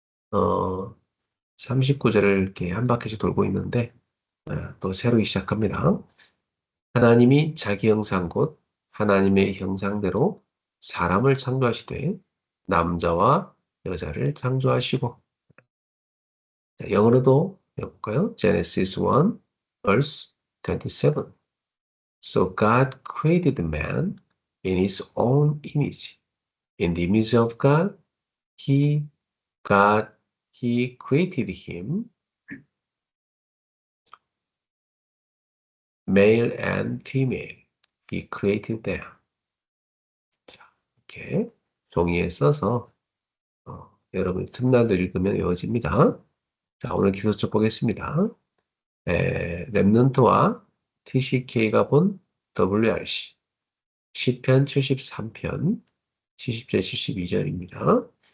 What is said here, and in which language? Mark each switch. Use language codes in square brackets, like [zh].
[ko] 39절을 이렇게 한 바퀴씩 돌고 있는데 또 새로 시작합니다. 하나님이 자기 형상 곧 하나님의 형상대로 사람을 창조하시되 남자와 여자를 창조하시고, 자, 영어로도 해볼까요? [en] Genesis 1 verse 27. So God created man in his own image. In the image of God, he God he created him, male and female. He created them. [ko] 자, 이렇게 종이에 써서 여러분이 틈나도 읽으면 외워집니다. 자, 오늘 기도책 보겠습니다. 랩넌트와 TCK가 본 WRC 시편 73편 70절 72절입니다.